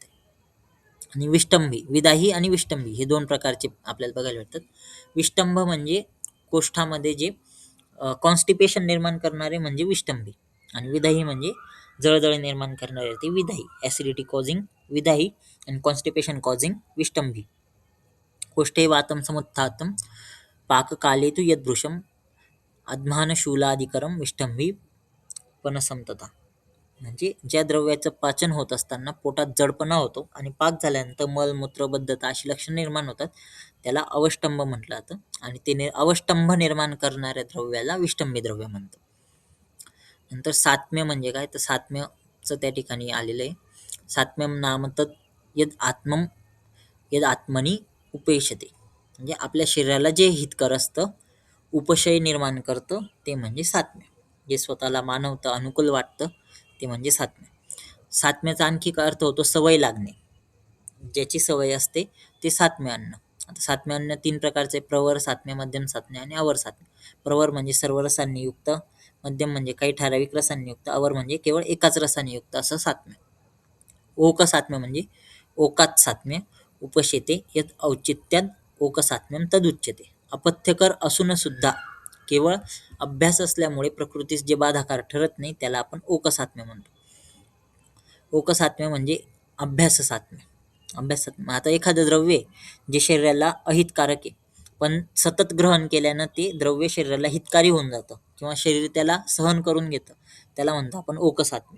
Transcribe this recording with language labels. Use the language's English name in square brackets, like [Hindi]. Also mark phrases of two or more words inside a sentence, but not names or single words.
[Marathi] आणि विष्टंभी. विदाही आणि विष्टंभी हे 2 प्रकारचे आपल्याला बघायला भेटतात. विष्टंभ म्हणजे कोष्ठामध्ये जे कॉन्स्टिपेशन निर्माण करणारे म्हणजे विष्टंभी आणि विदाही म्हणजे जळजळ निर्माण करणारे ते विदाही. [English] acidity causing [Marathi] विदाही आणि [English] constipation causing विष्टंभी. [Sanskrit] कोष्ठे वातं समुत्थातं पाककाले तु यद्भृशं अध्मानशूलादिकरं विष्टंभी पनसं तथा. [Marathi] म्हणजे ज्या द्रव्याचं पाचन होत असताना पोटात जडपणा होतो आणि पाक झाल्यानंतर मलमूत्र बद्धता अशी लक्षणं निर्माण होतात, त्याला अवष्टंभ म्हटलं जातं. आणि ते अवष्टंभ निर्माण करणाऱ्या द्रव्याला विष्टंभी द्रव्य म्हणतात. नंतर सात्म्य म्हणजे काय, तर सात्म्यचं त्या ठिकाणी आलेलं आहे. [Sanskrit] सात्म्यम नाम तत् यद आत्मनी उपेक्षते, [Marathi] म्हणजे आपल्या शरीराला जे हितकर असतं, उपशय निर्माण करतं, ते म्हणजे सात्म्य. जे स्वतःला मानवता अनुकूल वाटतं ते म्हणजे सात्म्य. सात्म्याचा आणखी काय अर्थ होतो, सवय लागणे. ज्याची सवय असते ते सात्म्य अन्न. आता सात्म्य अन्न 3 प्रकारचे: प्रवर सात्म्य, मध्यम सात्म्य आणि अवर सात्म्य. प्रवर म्हणजे सर्व रसांनी युक्त, मध्यम म्हणजे काही ठराविक रसांनी युक्त, अवर म्हणजे केवळ एकाच रसाने युक्त असं सात्म्य. ओक सात्म्य म्हणजे ओकात सात्म्य. [Sanskrit] उपशेते यत् औचित्यात ओक सात्म्यम तदुच्यते. [Marathi] अपथ्यकर असून सुद्धा केवळ अभ्यास असल्यामुळे प्रकृतीस जे बाधाकार ठरत नाही त्याला आपण ओक सात्म्य म्हणतो. ओक सात्म्य म्हणजे अभ्यास सात्म्य. अभ्यास सात्म्य. आता एखादं द्रव्य आहे जे शरीराला अहितकारक आहे, पण सतत ग्रहण केल्यानं ते द्रव्य शरीराला हितकारी होऊन जातं किंवा शरीर त्याला सहन करून घेतं, त्याला म्हणतो आपण ओक सात्म्य.